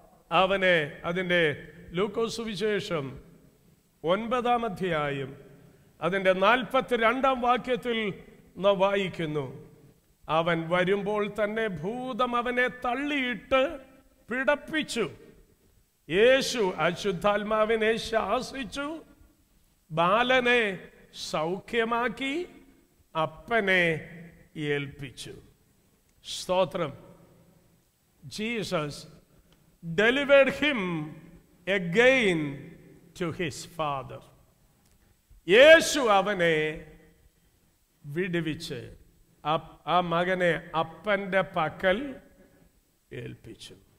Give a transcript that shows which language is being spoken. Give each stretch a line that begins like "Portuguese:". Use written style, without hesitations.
Malayalam: അവനെ അതിൻ്റെ ലൂക്കോസ് സുവിശേഷം 9-ാം അധ്യായം അതിൻ്റെ 42-ാം വാക്യത്തിൽ നാം വായിക്കുന്നു, അവൻ വരുമ്പോൾ തന്നെ ഭൂതം അവനെ തള്ളിയിട്ട് പിടപ്പിച്ചു. യേശു അശുദ്ധാത്മാവിനെ ശാസിച്ചു, ബാലനെ സൗഖ്യമാക്കി, അപ്പനെ ഏൽപ്പിച്ചു. സ്തോത്രം.
English: Jesus delivered him again to his father.
Malayalam: യേശു അവനെ വിടുവിച്ച് ആ മകനെ അപ്പന്റെ പക്കൽ ഏൽപ്പിച്ചു.